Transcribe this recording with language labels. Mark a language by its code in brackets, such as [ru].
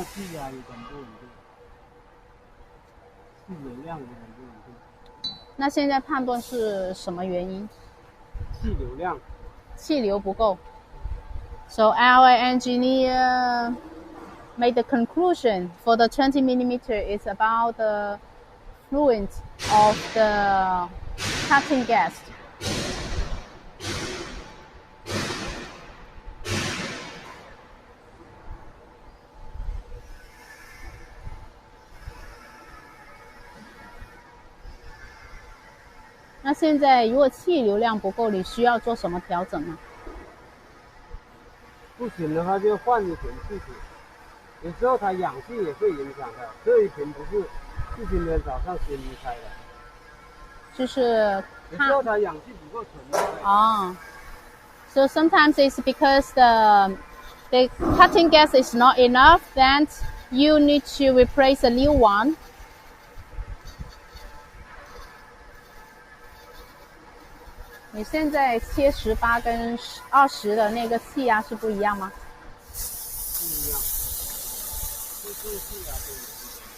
[zh] 气压有很不稳定，气流量有很不稳定。那现在判断是什么原因？气流量。气流不够。 [en] So our engineer made the conclusion for the 20 millimeter is about the fluid of the cutting gas. . [zh] 那现在如果气流量不够，你需要做什么调整吗？不行的话就换一瓶气体，有时候它氧气也会影响的。这一瓶不是今天早上新开的，就是有时候它氧气不够纯。哦。 [en] So sometimes it's because the cutting gas is not enough, then you need to replace a new one. [zh] 你现在切18跟20的那个气压是不一样吗？不一样，就是气压不一样。